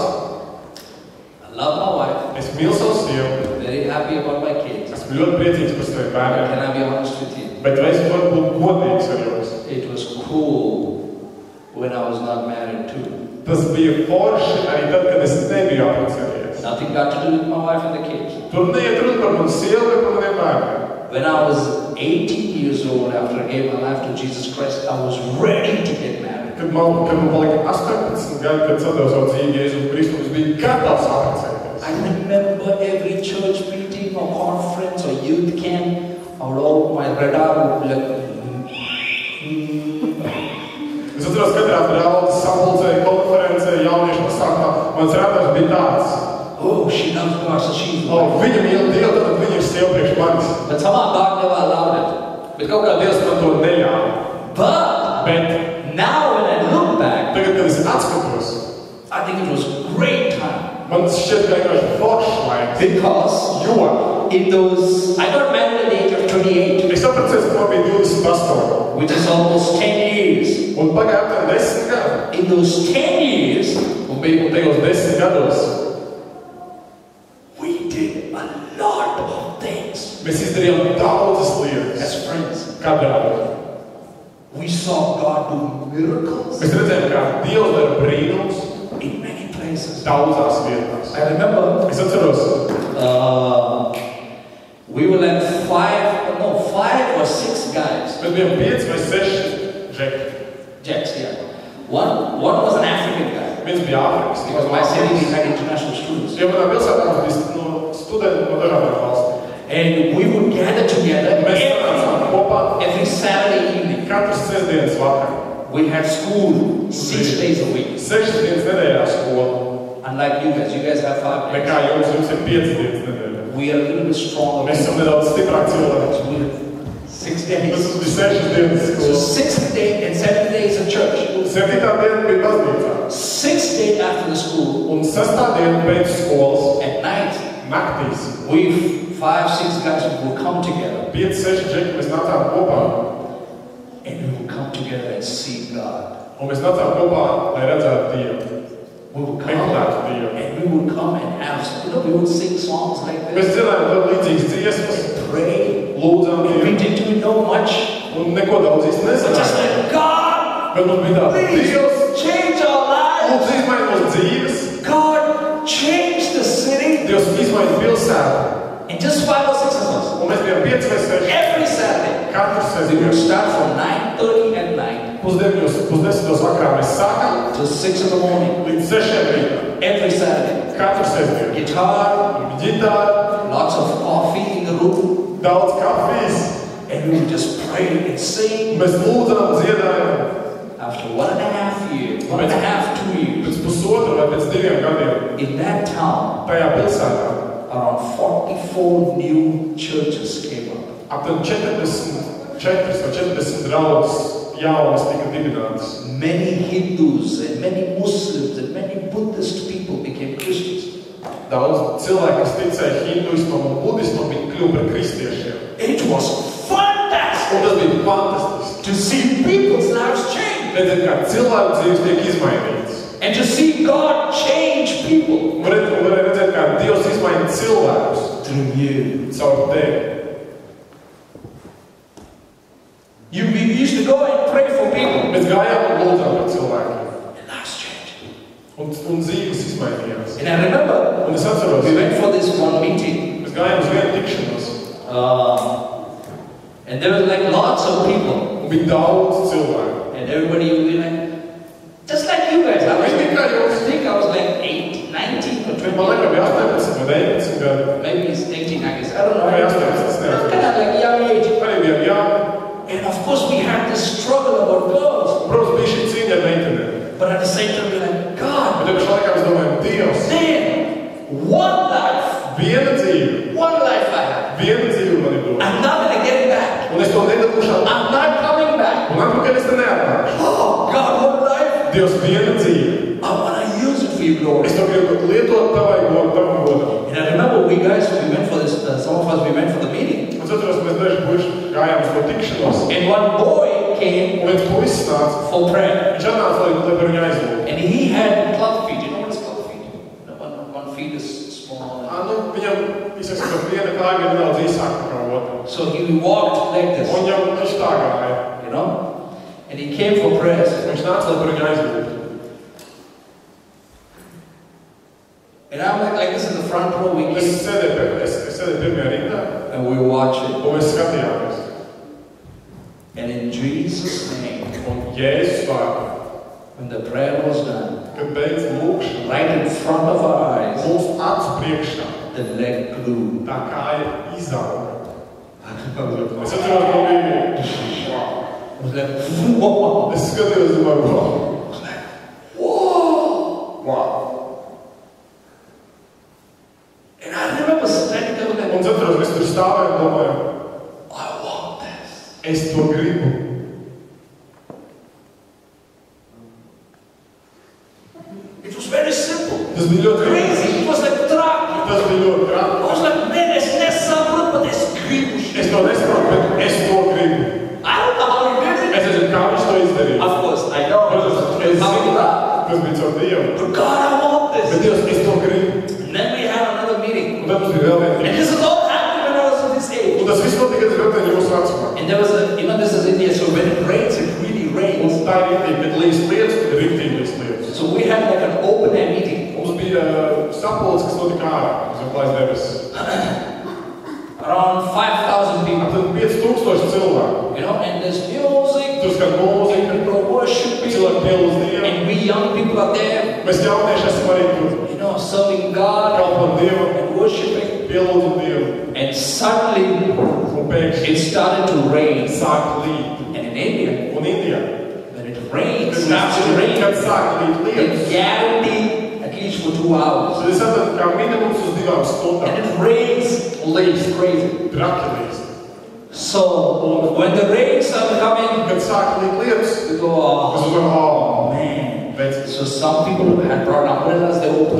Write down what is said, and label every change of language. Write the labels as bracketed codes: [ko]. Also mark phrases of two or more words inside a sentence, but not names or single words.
[en] I love my wife. [lv] es mīlu savu sievu, [en] Very happy about my kids. [lv] esmu ļoti priecīgs par saviem [en] But [lv] bērniem, [en] can I be honest with you? [lv] bet vai es varu būt godīgs ar jums? [en] It was cool when I was not married too. [lv] Tas bija forši arī tad, kad es nebiju apprecējies. [en] Nothing got to do with my wife and the kids. [lv] Tur neiet runa par manu sievu vai par maniem bērniem. [en] When I was 18 years old, after I gave my life to Jesus Christ, I was ready to get married. [lv] Kad man palika 18 gadi, kad sadeva savu dzīvi Jēzu Kristu, es biju gatavs apprecēties. [en] I remember every church meeting or conference or youth camp, or my radar would be like, [lv] Es atceros, katrā draudzes sapulcē, konferencē, jauniešu pasākumā, mans radars bija tāds. [en] oh, she loves God, so she's [lv] Viņa mīl Dievu, tad viņa ir sieva priekš manis. [en] But somehow God never allowed it. [lv] Bet kaut kā Dievs man to neļāva. [en] But now when I look back, [lv] Tagad, kad es atskatos, [en] I think it was a great time. [lv] man šķiet, ka vienkārši foršs laiks. [en] Because in those, I got married at the age of 28, [lv] Es apprecējos, ka man bija 28. [en] which is almost 10 years. [lv] Un pagāja aptuveni 10 gadi. [en] In those 10 years, [lv] Un tajos 10 gados [en] we did a lot of things [lv] mēs izdarījām daudzas lietas. [en] as friends. [lv] Kā draugi. [en] We saw God do miracles [lv] Mēs redzējām, kā Dievs dara brīnums [en] in many places. [lv] daudzās vietās. [en] I remember [lv] Es atceros, [en] we were like 5 or 6 guys. [lv] mēs bijām 5 vai 6 žeki. [en] Jacks, yeah. One was an African guy. [lv] Viens bija Āfrikas. [en] Because my city we had international students. [lv] Jo manā pilsētā mums bija studenti no dažādām valstīm. [en] And we would gather together [lv] Mēs sanācām kopā [en] every Saturday evening. [lv] katras sestdienas vakarā. [en] We had school 6 days a week. [lv] 6 dienas nedēļā skola. [en] Unlike you guys have 5 days. [lv] Nekā jums ir 5 dienas nedēļā. [en] We are a little bit stronger. [lv] Mēs esam nedaudz stiprāki cilvēki. [en] We have 6 [lv] Tas [en] days. [lv] mums bija 6 dienas [en] So [lv] skola. [en] 6th day and 7th day is a church. [lv] 7. diena bija baznīcā. [en] 6th day after the school, [lv] Un 6. diena pēc skolas [en] at night, [lv] naktīs. [en] we 5-6 guys would come together. [lv] 5-6 džeki mēs nācām kopā. [en] And we would come together and see God. [lv] Un mēs nācām kopā, lai redzētu Dievu. [en] We would come [lv] Meklētu Dievu. [en] and we would come and have, we would sing songs like [lv] Mēs [en] this, [lv] dzirdējām vēl līdzīgas dziesmas, [en] pray. [lv] lūdzām [en] We [lv] Dievu. [en] didn't know much, [lv] Un neko daudz īsti [en] but just [lv] nesanāca. [en] like God, [lv] Bet mums bija tā, [en] please [lv] Dievs, [en] change our lives. [lv] lūdzu izmaini mūsu dzīves. [en] God, change the city. [lv] Dievs izmaini pilsētu. [en] And just 5 or 6 of us, [lv] Un mēs bijām 5 vai 6. [en] every Saturday, [lv] Katru [en] we would [lv] sestdienu. [en] start from 9:30 at night [lv] 9:30 vakarā mēs sākām [en] till 6 in the morning. [lv] līdz 6 rītā. [en] Every Saturday, [lv] Katru sestdienu. [en] guitar, [lv] Ģitāra, [en] lots of coffee in the room, [lv] daudz kafijas. [en] and we would just pray and sing. [lv] Mēs lūdzām, dziedājām. [en] After 1.5 years, 1.5, 2 years, [lv] Pēc pusotra vai pēc 2 gadiem [en] in that town, [lv] tajā pilsētā [en] around 44 new churches came up. [lv] aptuveni 44 vai 40 draudzes jaunas tika dibinātas. [en] Many Hindus and many Muslims and many Buddhist people became Christians. [lv] Daudz cilvēku, kas ticēja hinduismam un budismam, viņi kļuva par kristiešiem. [en] It was fantastic [lv] Un tas bija fantastiski. [en] to see people's lives change [lv] Redzēt, kā cilvēku dzīves tiek izmainītas. [en] and to see God change people [lv] Un varēja redzēt, kā Dievs izmaina cilvēkus [en] through you. [lv] caur tevi. [en] We used to go and pray for people. [lv] Mēs gājām un lūdzām par cilvēkiem. [en] And lives changed. [lv] Un dzīves izmainījās. [en] And I remember [lv] Un es atceros, [en] we went for this one meeting, [lv] mēs gājām uz vienu tikšanos. [en] and there were like lots of people, [lv] Un bija daudz cilvēku. [en] and everybody would be like, just like you guys. I think I was like 19 or 20. [lv] Man liekas, bija 18 vai 19 gadi. [en] Maybe it's 18, I guess. I don't know. [lv] Vai 18, [en] Kind of like young age. [lv] Arī bija jā. [en] And of course we had this struggle about girls. [lv] Protams, bija šī cīņa ar meitenēm. [en] But at the same time we're like, God, [lv] Bet tajā laikā mēs domājam, Dievs, [en] man, one life [lv] viena dzīve, [en] I have. [lv] viena dzīve man ir dota. [en] I'm not going to get it back. [lv] Un es to nedabūšu atpakaļ. [en] I'm not coming back. [lv] Un atpakaļ es te neatnākšu. [en] Oh, God, one life. [lv] Dievs, viena dzīve. [en] I want to use it for you, Lord. [lv] Es to gribu lietot tavai godam, tavam godam. [en] And I remember we went for this, some of us, we went for the meeting. [lv] Es atceros, mēs daži puiši gājām uz to tikšanos. [en] And one boy came [lv] Un viens puisis nāca. [en] for prayer. [lv] Viņš atnāca, lai par viņu aizlūgtu. [en] And he had club feet. You know what is club feet? One feet is small. [lv] Viņam, izsaka, ka viena kāja ir nedaudz īsāka kā otra. [en] So he walked like this, [lv] Un viņš tā gāja. [en] you know? And he came for prayers. [lv] Viņš nāca, lai par viņu aizlūgtu. [en] And I'm like this in the front row. We [lv] Es [en] came [lv] sēdēju pirmajā rindā. [en] and we were watching. [lv] Un mēs skatījāmies. [en] And in Jesus' name, [lv] Un Jēzus vārdā, [en] when the prayer was done, [lv] kad beidz lūkšanu, [en] right in front of our eyes, [lv] mūsu acu priekšā, [en] the leg grew. [lv] tā kāja izauga. Es atceros, ka bija, [en] I was like, whoa! [lv] es skatījos, domāju, [en] wow. I was like, whoa! Wow. And I remember standing there with [lv] Un es atceros, es tur stāvēju un domāju, [en] I want this. [lv] es to gribu. [en] It was very simple. [lv] Tas bija ļoti [en] Crazy. It was like tragic. [lv] Tas bija ļoti [en] I [lv] grāmatā. [en] was like, [lv] man, es nesaprotu, bet es gribu šeit. Es to nesaprotu, bet es to gribu. [en] I don't know how he did it. [lv] Es nezinu, kā viņš to izdarīja. [en] Of course, I know. [lv] Es [en] How he [lv] zinu, [en] did that. [lv] tas bija caur Dievu. [en] But God, I want [lv] Bet [en] this. [lv] Dievs, es to gribu. [en] And then we had another meeting. [lv] Un tad mums bija vēl viena. [en] And this is all happening when I was at this age. [lv] Un tas viss notika, kad es redzēju jūsu vecumā. [en] And there was a, this is India, so when it rains, it really [lv] Un [en] rains. [lv] tā ir rīktīgi, kad līdz lietas, tad ir rīktīgi līdz lietas. [en] So we had like an open air meeting. [lv] Mums bija sapulcs, kas notika ārā, uz klājas debesis. [en] Around 5,000 people. [lv] Tad 5000 cilvēku. [en] You know, and there's music, [lv] Tur skan mūzika, [en] and people are worshiping, [lv] cilvēki pielūdz Dievu. [en] and we young people are there, [lv] Mēs jaunieši esam arī tur. [en] you know, serving God [lv] Kalpam Dievam, [en] and worshiping. [lv] pielūdzam Dievu. [en] And suddenly [lv] Un pēkšņi [en] it started to rain. [lv] sāk līt. [en] And in India, [lv] Un Indijā, [en] when it rains, [lv] kad [en] starts to rain, [lv] kad sāk līt [en] it [lv] lietas, [en] guaranteed at least for 2 hours. [lv] tad es atradu kā minimums uz 2 stundām. [en] And it rains leaves crazy. [lv] Traki līdz. [en] So when the rain started coming, [lv] Kad sāk līt lietas, [en] we go, [lv] es [en] oh [lv] domāju, [en] man. [lv] bet [en] So some people had brought umbrellas, they opened.